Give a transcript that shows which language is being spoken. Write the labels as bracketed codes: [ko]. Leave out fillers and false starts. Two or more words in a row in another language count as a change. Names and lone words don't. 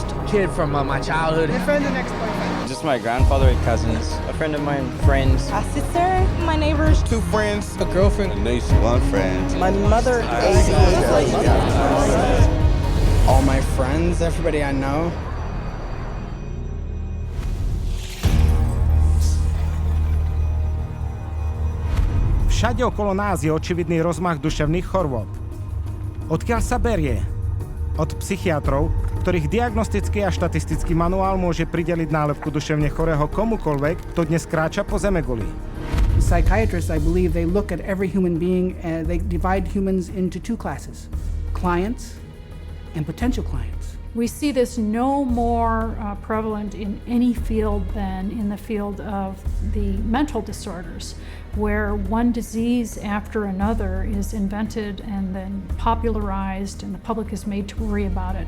[en] Kid from my childhood. My friend and ex-boyfriend. Just my grandfather and cousins. A friend of mine, friends. A sister, my neighbors. 2 friends. A girlfriend. A niece. 1 friend. My mother. All my friends, everybody I know. [sk] Všade okolo nás je očividný rozmach duševných chorôb. Odkiaľ sa berie? Od psychiatrov, ktorých diagnostický a štatistický manuál môže prideliť nálepku duševne chorého komukoľvek, to dnes kráča po zemeguli. [en] Psychiatrists, I believe, they look at every human being and they divide humans into 2 classes: clients and potential clients. We see this no more prevalent in any field than in the field of the mental disorders, where one disease after another is invented and then popularized and the public is made to worry about it.